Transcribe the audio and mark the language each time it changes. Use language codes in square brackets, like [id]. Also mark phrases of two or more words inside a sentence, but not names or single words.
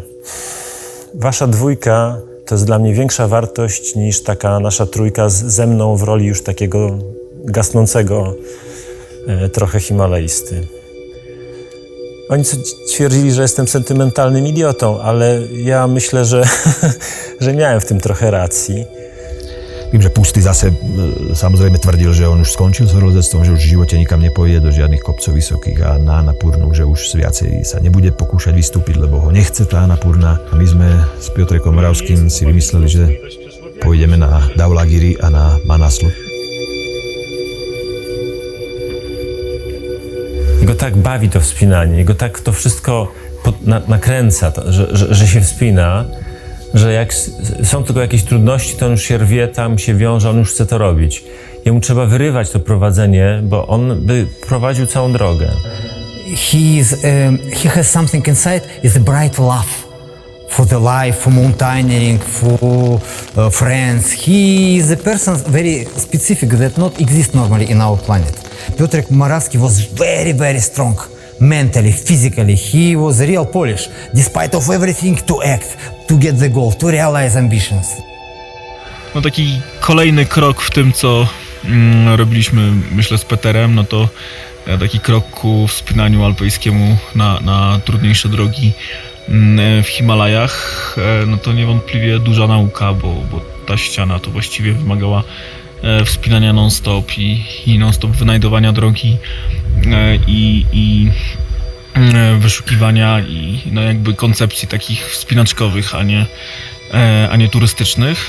[pl] Wasza dwójka to jest dla mnie większa wartość niż taka nasza trójka ze mną w roli już takiego gasnącego trochę himalaisty. Oni twierdzili, że jestem sentymentalnym idiotą, ale ja myślę, że miałem w tym trochę racji. [sk] Vím, že Pusty zase samozrejme tvrdil, že on už skončil s horolezectvom, že už v živote nikam nepojde do žiadnych kopcov vysokých a na Anapurnu, že už viacej sa nebude pokúšať vystúpiť, lebo ho nechce tá Anapurna. A my sme s Piotrkom Moravským si vymysleli, že pôjdeme na Dhaulagiri a na Manaslu. [pl] Jego tak bawi to wspinanie, jego tak to wszystko nakręca, że się wspina, że jak są tylko jakieś trudności, to on już się rwie, tam się wiąże, on już chce to robić. Jemu trzeba wyrywać to prowadzenie, bo on by prowadził całą drogę. [en] He has something inside, is a bright love for the life, for mountaineering, for friends. He is a person very specific that not exist normally in our planet. Piotrek Moravsky was very, very strong. Mentally, physically, he was real Polish, despite of everything, to act, to get the goal, to realize ambitions. [pl] No taki kolejny krok w tym, co robiliśmy, myślę, z Peterem, no to taki krok ku wspinaniu alpejskiemu na trudniejsze drogi w Himalajach, no to niewątpliwie duża nauka, bo ta ściana to właściwie wymagała wspinania non-stop i non-stop wynajdowania drogi i wyszukiwania i no jakby koncepcji takich wspinaczkowych, a nie turystycznych.